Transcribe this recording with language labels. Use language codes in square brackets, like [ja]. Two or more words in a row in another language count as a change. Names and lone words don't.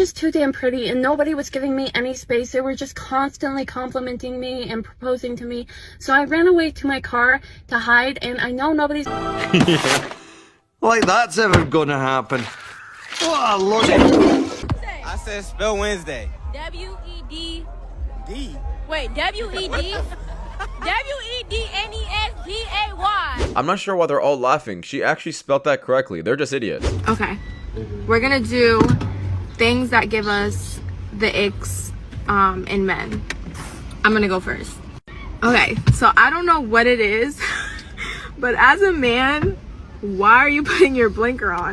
[en] Just too damn pretty, and nobody was giving me any space. They were just constantly complimenting me and proposing to me. So I ran away to my car to hide, and I know nobody's... Yeah. Like that's ever gonna happen. What a look. I said spell Wednesday. W-E-D. D. Wait, W-E-D? W-E-D-N-E-S-D-A-Y. I'm not sure why they're all laughing. She actually spelled that correctly. They're just idiots. Okay. We're gonna do things that give us the icks in men. I'm gonna go first. Okay, so I don't know what it is, but as a man, why are you putting your blinker on?